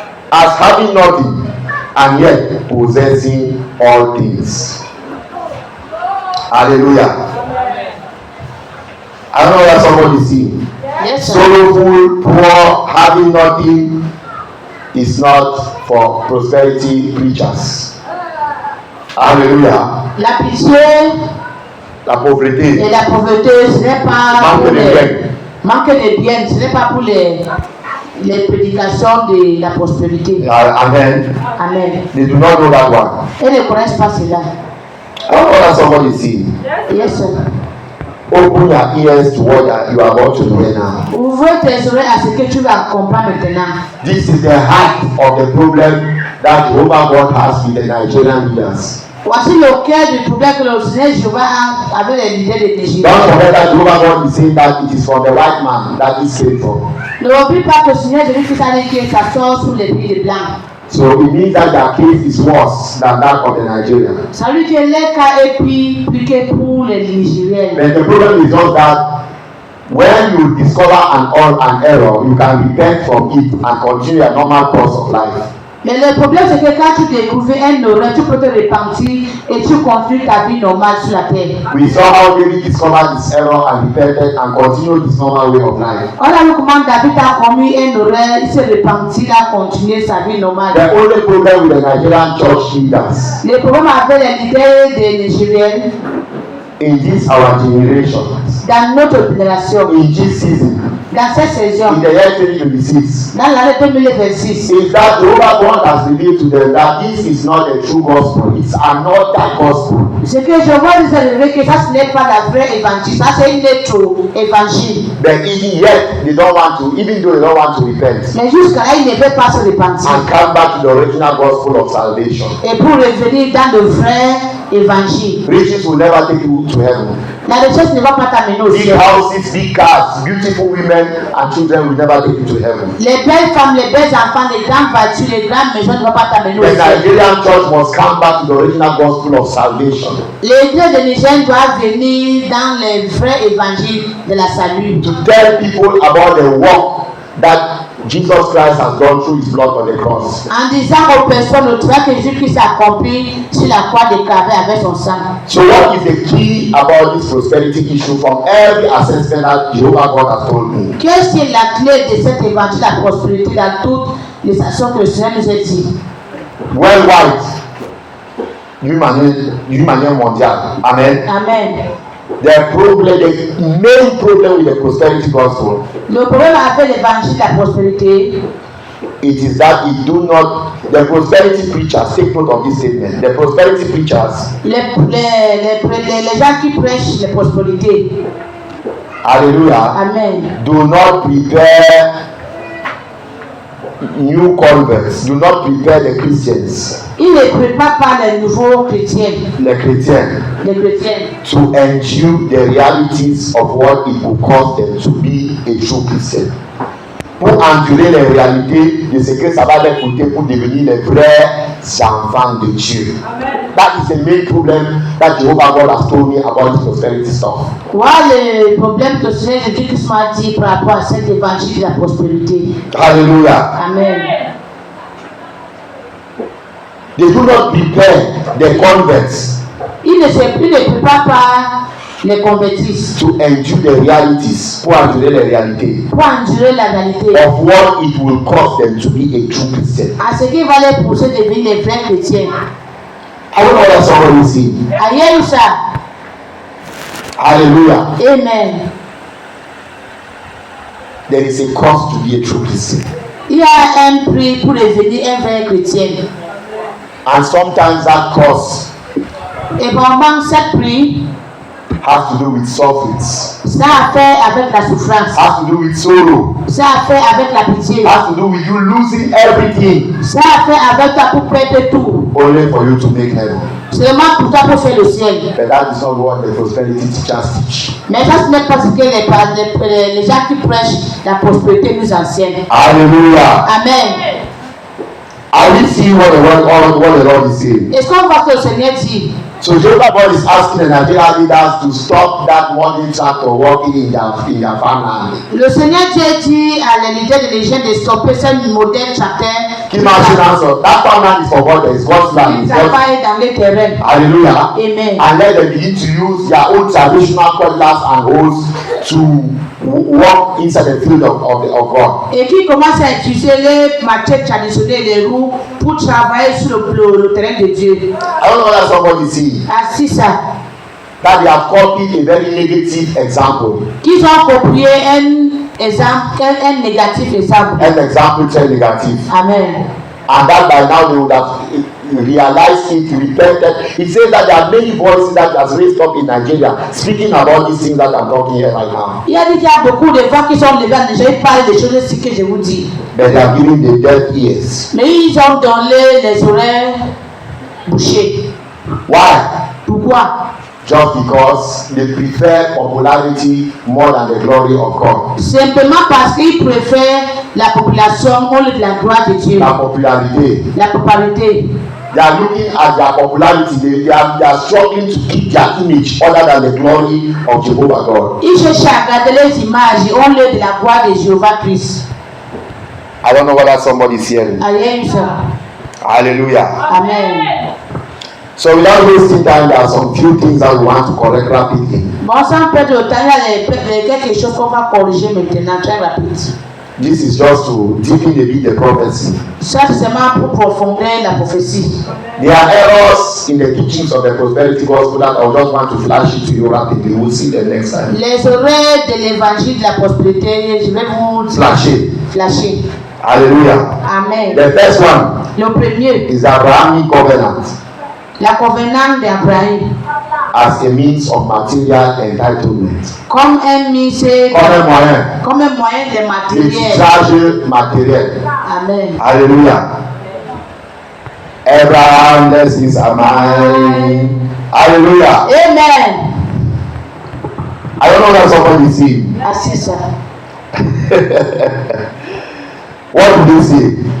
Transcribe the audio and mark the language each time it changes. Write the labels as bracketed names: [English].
[English] As having nothing, and yet possessing all things. Hallelujah. I don't know what somebody is seeing. Yes, sir. Sorrowful, poor, having nothing is not for prosperity preachers. Hallelujah. [French] La pitié La pauvreté. et la pauvreté, ce n'est pas Manque pour de les... biens. Manque de biens, ce n'est pas pour les les prédications de la prospérité. Amen. Amen. [English] They do not know that one. [French] Elles ne connaissent pas cela. [English] I don't know what somebody see. Yes, sir. Open your ears to what you are about to hear now. [French] Ouvre tes oreilles à ce que tu vas comprendre maintenant. [English] This is the heart of the problem that Jehovah God has with the Nigerian leaders. [French] Voici le cœur du problème que le Seigneur Jéhovah a avec les leaders de Nigeria. [English] Don't forget that Jehovah God is saying that it is from the white man that is came from. [French] Ne oublie pas que le Seigneur Jésus-Christ a dit que ça sort sous les pieds des blancs. [English] So it means that their case is worse than that of the Nigerians. [French] Ça veut dire que leur cas est plus que pour les Nigériens. [English] But the problem is just that when you discover an error, you can repent from it and continue a normal course of life. [French] Mais le problème c'est que quand tu découvres un erreur, tu peux te repentir et tu continues ta vie normale sur la terre. [English] We saw how David discovered his error and repented and continued his normal way of life. [French] On a vu comment David a commis un erreur, il s'est repenti, il a continué sa vie normale. [English] The only problem with the Nigerian church leaders [French] Le problème avec les leaders des Nigériens [English] in this our generation, [French] dans notre génération, [English] in this season, [French] dans cette saison, [English] in the year 2026, [French] dans l'année 2026, [English] is that Jehovah God has revealed to them that this is not the true gospel, it's another gospel. [French] ce que je vois nous révéler que ça ce n'est pas la vraie évangile, ça c'est une autre évangile. [English] But even yet, they don't want to, even though they don't want to repent [French] Mais jusqu'à là, ils ne veulent pas se repentir. [English] and come back to the original gospel of salvation. [French] Et pour revenir dans le vrai évangile. [English] Riches will never take you to heaven. [French] La richesse ne va pas t'amener au [English] Big [French] ciel. [English] houses, big cars, beautiful women and children will never take you to heaven. [French] Les belles femmes, les belles enfants, les grandes voitures, les grandes maisons ne vont pas t'amener au [English] The [French] ciel. [English] Nigerian church must come back to the original gospel of salvation. [French] L'église de Niger doit venir dans le vrai évangile de la salut. [English] To tell people about the work that Jesus Christ has done through his blood on the cross. [French] En disant aux personnes le travail que Jésus-Christ a accompli sur la croix de Calvaire avec son sang. [English] So what is the key about this prosperity issue from every assessment that Jehovah God has told me? [French] Qu'est-ce qui est la clé de cet évangile de la prospérité dans toutes les actions que le Seigneur nous a dit? Worldwide, d'une manière mondiale. Amen. Amen. [English] The main problem with the prosperity gospel, [French] Le problème avec l'évangile de la prospérité, [English] it is that the prosperity preachers, take note of this statement, the prosperity preachers, [French] les gens qui prêchent la prospérité, [English] hallelujah, [French] amen, [English] do not prepare new converts, do not prepare the Christians, [French] ils ne préparent pas les nouveaux chrétiens, les chrétiens, [English] to endure the realities of what it will cost them to be a true Christian. [French] Pour endurer les réalités de ce que ça va leur coûter pour devenir les vrais enfants de Dieu. [English] That is the main problem that Jehovah God has told me about this prosperity stuff. [French] Voilà le problème que le Seigneur Jésus-Christ m'a dit par rapport à cet évangile de la prospérité. [English] Hallelujah. [French] Amen. [English] They do not prepare the converts [French] Ils ne préparent pas les convertis [English] to endure the realities, [French] pour endurer les réalités pour endurer la réalité [English] of what it will cost them to be a true Christian. [French] à ce qui va les pousser à devenir les vrais chrétiens. [English] I don't know what somebody see. [French] Aïe ça. [English] Hallelujah. [French] Amen. [English] There is a cost to be a true Christian. [French] Il y a un prix pour devenir un vrai chrétien. [English] And sometimes that cost [French] Et vraiment, ce prix, [English] has to do with sufferings, [French] ça a fait avec la souffrance, [English] has to do with sorrow, [French] ça a fait avec la pitié, [English] has to do with you losing everything [French] ça a fait avec toi pour perdre tout. [English] only for you to make heaven. [French] Seulement pour toi pour faire le ciel. [English] But that is not what the prosperity teachers teach. [French] Mais ça, ce n'est pas ce que les gens qui prêchent la prospérité nous enseignent. [English] Hallelujah. [French] Amen. [English] Are we seeing what the Lord is saying? [French] Est-ce qu'on voit que le Seigneur dit? [English] So Jehovah God is asking the Nigerian leaders to stop that modern tractor working in their farmland. [French] Le Seigneur Dieu dit à les leaders de l'Église de stopper ce modèle tracteur. [English] Keep marching answer. That farmland is for God. It's God's land. [French] Ils travaillent dans les terrains. [English] Hallelujah. [French] Amen. [English] And let them begin to use their own traditional cutlass and hoes to walk inside the field of God. [French] Et qui commence à utiliser les machettes traditionnelles, les roues, pour travailler sur le terrain de Dieu. [English] I don't know whether somebody see [French] Ainsi ça. [English] that they have copied a very negative example. [French] Qu'ils ont copié un exemple, un négatif exemple. Un exemple très négatif. Amen. [English] And that by now they would have realized it, repented. It says that there are many voices that has raised up in Nigeria speaking about these things that I'm talking here right now. [French] Il a dit qu'il y a beaucoup de voix qui sont levées. Je vais parler des choses ici que je vous dis. [English] But they are giving the deaf ears. [French] Mais ils ont donné les oreilles bouchées. [English] Why? [French] Pourquoi? [English] Just because they prefer popularity more than the glory of God. [French] Simplement parce qu'ils préfèrent la population au lieu de la gloire de Dieu. La popularité. La popularité. [English] They are looking at their popularity. They are struggling to keep their image other than the glory of Jehovah God. [French] Ils cherchent à garder les images au lieu de la gloire de Jéhovah Christ. [English] I don't know whether somebody is hearing. [French] Amen. [English] Hallelujah. [French] Amen. [English] So without wasting time, there are some few things that we want to correct rapidly. [French] Bon, sans perdre de temps, il y a quelque chose qu'on va corriger maintenant, très rapide. [English] This is just to deepen a bit the prophecy. [French] Ça, c'est seulement pour profonder la prophétie. [English] There are errors in the teachings of the prosperity gospel that I just want to flash it to you rapidly. We'll see the next time. [French] Les oreilles de l'évangile de la prospérité, je vais vous flasher. [English] Hallelujah. [French] Amen. [English] The first one [French] Le premier, [English] is Abrahamic covenant [French] la covenant d'Abraham, [English] as a means of material entitlement. [French] comme un mise, comme un moyen de matériel. Discharge matériel. Amen. [English] Hallelujah. Abraham, blessings are mine. Hallelujah. [French] Amen. [English] I don't know that somebody is seeing. [French] Assis ça. [English] What did they say?